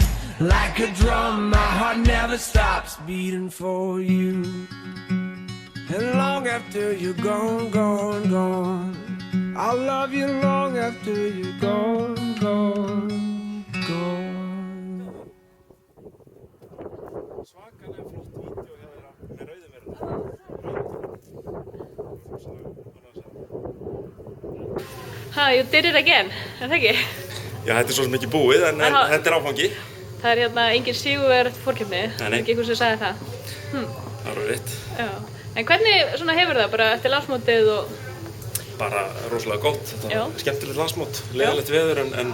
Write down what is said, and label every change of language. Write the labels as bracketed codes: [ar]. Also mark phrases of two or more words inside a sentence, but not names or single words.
[en] Like a drum, my heart never stops beating for you. And long after you're gone, gone, gone, I'll love you long after you're gone, gone, gone. [is] Svakalega flott vídeo hjá þeirra með rauðum verðum. [en] You did it again, [is] er það ekki? Já, þetta svo sem ekki búið, en þetta áfangi. Það engin sigurverð fórkeppni, Nei. ekki einhver sem sagði það. Það er rétt. Já. En hvernig hefur það bara eftir landsmótið og... Bara rosalega gott. Þetta Já. var skemmtilegt landsmót, leiðilegt veður en